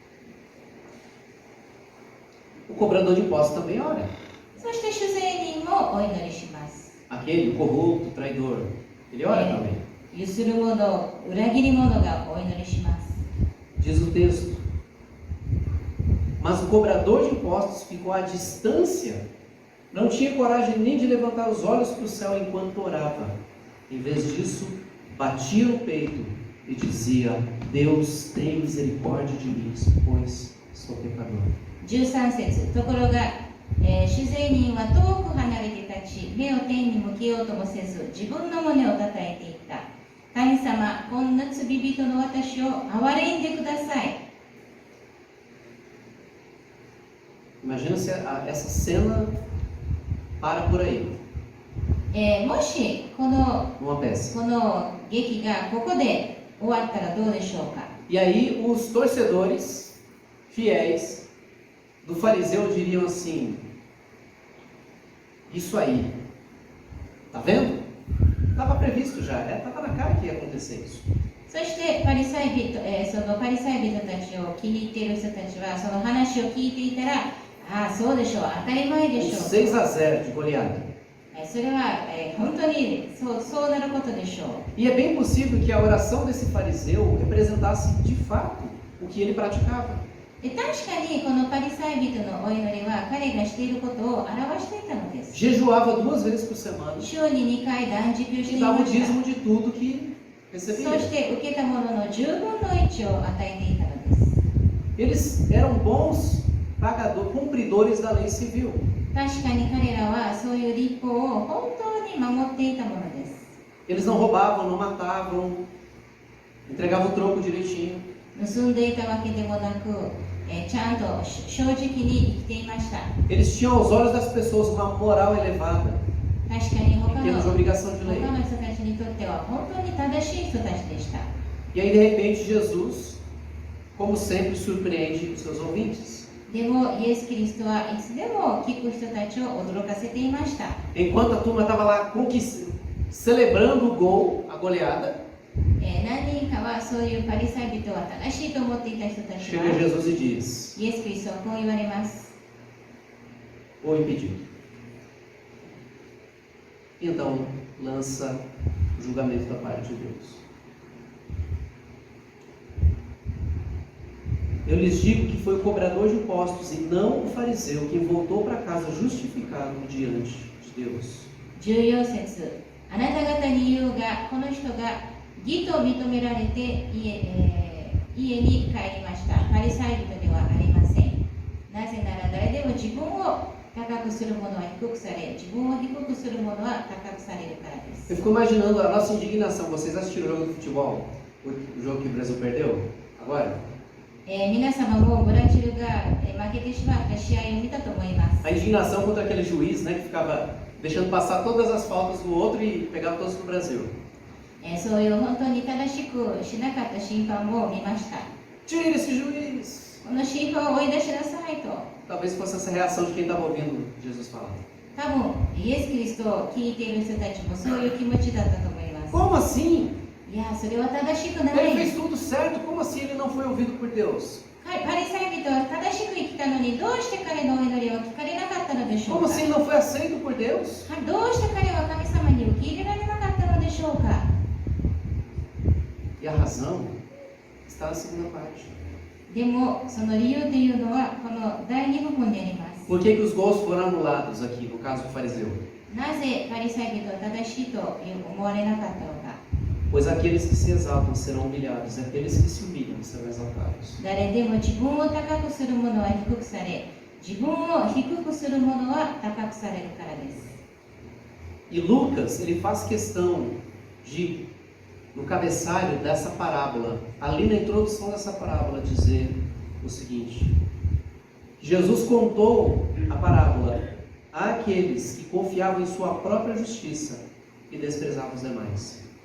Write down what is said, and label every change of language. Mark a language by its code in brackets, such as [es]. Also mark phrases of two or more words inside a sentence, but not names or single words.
[pt] O cobrador de impostos também ora. [ja] そして主税人もお祈りします。 [pt] Aquele, o corrupto, o traidor, ele ora também. [ja] ゆする者、裏切り者がお祈りします。 [pt] Diz o texto. Mas o cobrador de impostos ficou à distância. Não tinha coragem nem de levantar os olhos para o céu enquanto orava. Em vez disso, batia no peito e dizia: Deus, tem misericórdia de mim, pois sou pecador. [ja] 13 節、ところが、主税人は遠く離れて立ち、目を天に向けようともせず、自分の胸をたたえていった。神様、こんな罪人の私を憐れんでください。 [pt] Imagina se essa cena para por aí, [ja] もしこの [pt] numa peça. [ja] 劇がここで終わったらどうでしょうか。 [pt] E aí os torcedores fiéis do fariseu diriam assim: isso aí, tá vendo? Estava previsto já, estava na cara que ia acontecer isso. [ja] そしてパリサイ人、そのパリサイ人たちを気に入っている人たちはその話を聞いていたら、ああそうでしょう、当たり前でしょう。 [pt] 6-0 de goleada. [ja] それは、本当にそうなることでしょう。 [pt] E é bem possível que a oração desse fariseu representasse de fato o que ele praticava. [ja] で確かにこのパリサイ人のお祈りは彼がしていることを表していたのです。 [pt] Jejuava 2 vezes por semana [ja] 週に2回断食をして [pt] e [ja] い [pt] dava [ja] ま [pt] o [ja] した。 [pt] dízimo de tudo que [ja] そ [pt] recebia. [ja] して受けたものの10分の1を与えていたのです。 [pt] Eles eram bons cumpridores da lei civil. [ja] 確かに彼らはそういう立法を本当に守っていたものです。 [pt] Eles não roubavam, não matavam, entregavam o troco direitinho. [ja] 盗んでいたわけでもなく、ちゃんと正直に生きていました。 [pt] Eles tinham aos olhos das pessoas uma moral elevada, [ja] 確かに [pt] em [ja] 他 [pt] termos de [ja] の [pt] obrigação de lei. [ja] 人たちにとっては本当に正しい人たちでした。 [pt] E aí, de repente, Jesus, como sempre, surpreende os seus ouvintes. [ja] でもイエス・キリストはいつでも聞く人たちを驚かせていました。 [pt] Enquanto a turma estava lá celebrando o gol, a goleada, [ja] 何人かはそういうパリサイ人は正しいと思っていた人たち [pt] chega [ja] は [pt] Jesus e diz: [ja] イエス・キリストはこう言われます。 [pt] ou impedido. Então, lança o julgamento da parte de Deus. Eu lhes digo que foi o cobrador de impostos e não o fariseu quem voltou para casa justificado diante de Deus. [ja] 14 節、あなた方に言うが、この人が義と認められて家に帰りました。パリサイ人ではありません。なぜなら誰でも自分を高くする者は低くされ、自分を低くする者は高くされるからです。 [pt] Eu fico imaginando a nossa indignação. Vocês assistiram o jogo de futebol? O jogo que o Brasil perdeu? Agora? [ja] 皆様もブラジルが負けてしまった試合を見たと思います。 [pt] A indignação contra aquele juiz, né, que ficava deixando passar todas as faltas do outro e pegava todos no Brasil. [ja] そういう本当に正しくしなかった審判を見ました。 [pt] Tira esse juiz! [ja] この審判を追い出しなさいと。 [pt] Talvez fosse essa reação de quem estava ouvindo Jesus falar. [ja] 多分イエス・キリストを聞いている人たちもそういう気持ちだったと思います。 [pt] Como assim? [ja] いや、それは正しくな [pt] Ele [ja] い。 [pt] fez tudo certo, como assim ele não foi ouvido por Deus? [ja] パリサイ人は正しく生きたのにどうして彼のお祈りを聞かれなかったのでしょう [pt] Como [ja] か。 [pt] assim ele não foi aceito por Deus? [ja] どうして彼は神様に受け入れられなかったのでしょうか。 [pt] E a razão está na segunda parte. [ja] でもその理由というのはこの第2部分であります。 [pt] Por que os gols foram anulados aqui, no caso do fariseu? [ja] なぜパリサイ人は正しいと思われなかったのか。 [pt] Pois aqueles que se exaltam serão humilhados, e aqueles que se humilham serão exaltados. [ja] 誰でも自分を高くする者は低くされ、自分を低くする者は高くされるからです。 [pt] E Lucas, ele faz questão de, no cabeçalho dessa parábola, ali na introdução dessa parábola, dizer o seguinte: Jesus contou a parábola àqueles que confiavam em sua própria justiça e desprezavam os demais.